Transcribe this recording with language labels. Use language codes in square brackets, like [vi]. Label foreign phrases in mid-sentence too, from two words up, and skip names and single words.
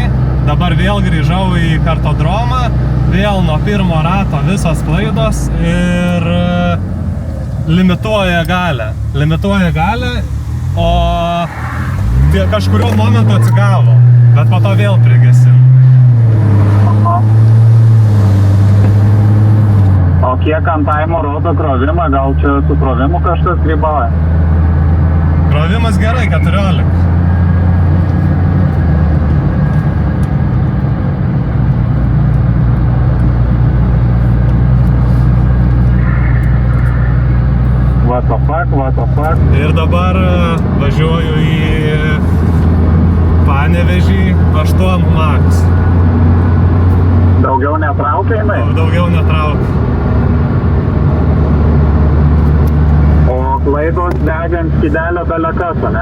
[lt] Dabar vėl grįžau į kartodromą, vėl nuo pirmo rato visos klaidos ir limituoja galę, o kažkurio momentu atsigavo, bet po to vėl prigesim. O kiek ant taimo rodo krovimą, gal čia su krovimu kažkas grybauja? Krovimas gerai, 14. [en] What the fuck? [lt] Ir dabar važiuoju į Panevėžį 8 max. Daugiau netraukia jinai? Daugiau netraukia. Klaidos degant skydelio belekas, ne?